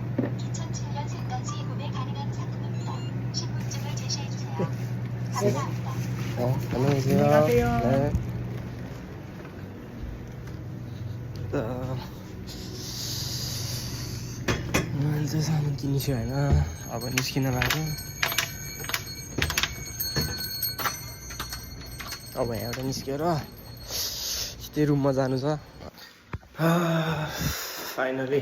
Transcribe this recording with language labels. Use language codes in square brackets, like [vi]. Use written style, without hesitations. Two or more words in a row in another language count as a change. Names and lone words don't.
[ko] 2007년생까지 구매 가능한 상품입니다. 신분증을 제시해 주세요. 감사합니다. 안녕히 계세요. 안녕히 가세요. 네. [ne] अहिले सामान किनिछु होइन अब निस्किन लाग्यो अब यहाँबाट निस्केर सिधै रुममा जानु छ फाइनली